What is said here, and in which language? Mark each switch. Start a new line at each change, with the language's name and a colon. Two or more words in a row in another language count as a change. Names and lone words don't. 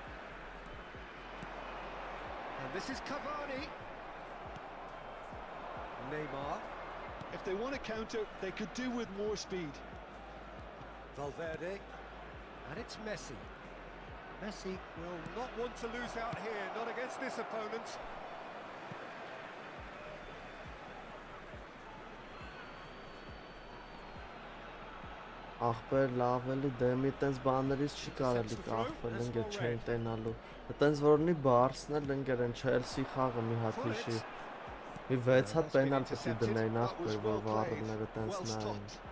English: And this is Cavani. Neymar. If they want to counter, they could do with more speed. Valverde. And it's Messi. Messi will not want to lose out here, not against this opponent.
Armenian: Ախպեր լավ էլի դեմի տենց բաներից չի կարելի կախվել ընկեր չեն տենալու։ Տենց որնի Բարսն էլ ընկեր են Չելսի խաղը մի հատ հիշի։ Մի 6 հատ պենալ պետք է դնեին ախպեր, որ վառելները տենց նայեն։